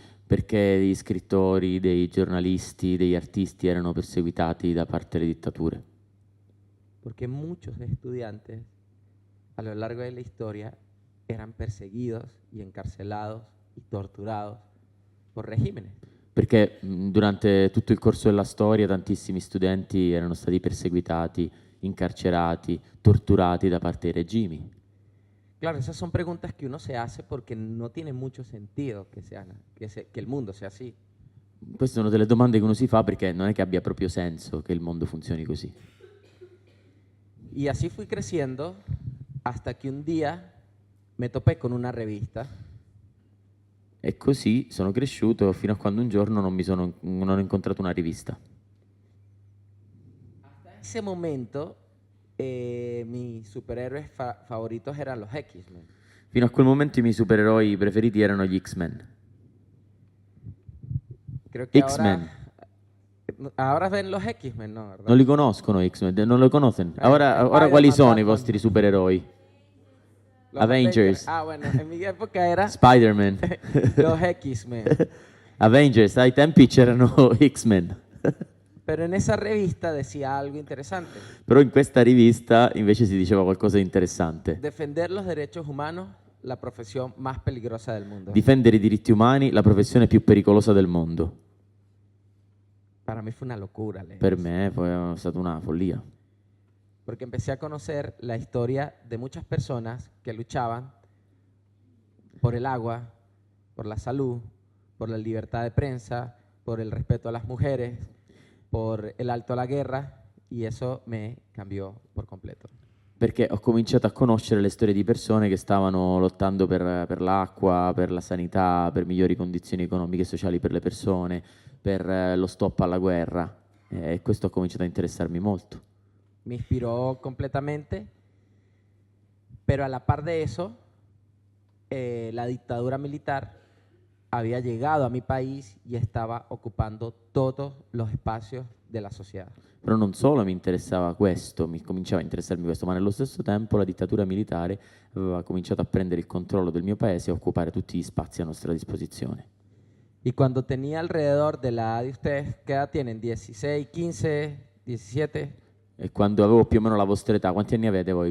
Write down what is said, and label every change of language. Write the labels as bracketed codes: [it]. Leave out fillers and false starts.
[it] Perché degli scrittori, dei giornalisti, degli artisti erano perseguitati da parte delle dittature. [es] Porque muchos estudiantes a lo largo de la historia eran perseguidos y encarcelados y torturados por regímenes. [it] Perché durante tutto il corso della storia tantissimi studenti erano stati perseguitati, incarcerati, torturati da parte dei regimi. [es] Claro, esas son preguntas que uno se hace porque no tiene mucho sentido que el mundo sea así. [it] Queste sono delle domande che uno si fa perché non è che abbia proprio senso che il mondo funzioni così. [es] Y así fui creciendo hasta que un día me topé con una revista. [it] E così sono cresciuto fino a quando un giorno non ho incontrato una rivista. [es] En ese momento, mis superhéroes favoritos eran los X-Men. [it] Fino a quel momento i miei supereroi preferiti erano gli X-Men. [es] Creo que X-Men. ahora ven los X-Men, ¿no? ¿Verdad? [it] Non li conoscono X-Men, non lo conoscono. Ora Spider-Man, quali sono i Batman. vostri supereroi? [es] Los Avengers. Ah, bueno, en mi época era Spider-Man. los X-Men. [it] Avengers, ai tempi c'erano X-Men. [es] Pero en esa revista decía algo interesante. [it] Però in questa rivista invece si diceva qualcosa di interessante. [es] Defender los derechos humanos, la profesión más peligrosa del mundo. [it] Difendere i diritti umani, la professione più pericolosa del mondo. [es] Para mí fue una locura leer [it] Per [es] eso. [it] me è stata una follia. [es] Porque empecé a conocer la historia de muchas personas que luchaban por el agua, por la salud, por la libertad de prensa, por el respeto a las mujeres, por el alto a la guerra, y eso me cambió por completo. [it] Perché ho cominciato a conoscere le storie di persone che stavano lottando per l'acqua, per la sanità, per migliori condizioni economiche e sociali per le persone, per lo stop alla guerra. E questo ha cominciato a interessarmi molto. [es] Me inspiró completamente, pero a la par de eso, la dictadura militar había llegado a mi país y estaba ocupando todos los espacios de la sociedad. [it] Però non solo mi interessava questo, mi cominciava a interessarmi questo, ma nello stesso tempo la dittatura militare aveva cominciato a prendere il controllo del mio paese e a occupare tutti gli spazi a nostra disposizione. [es] Y cuando tenía alrededor de la edad de ustedes, ¿qué edad tienen? ¿16, 15, 17? [it] E quando avevo più o meno la vostra età, quanti anni avete voi?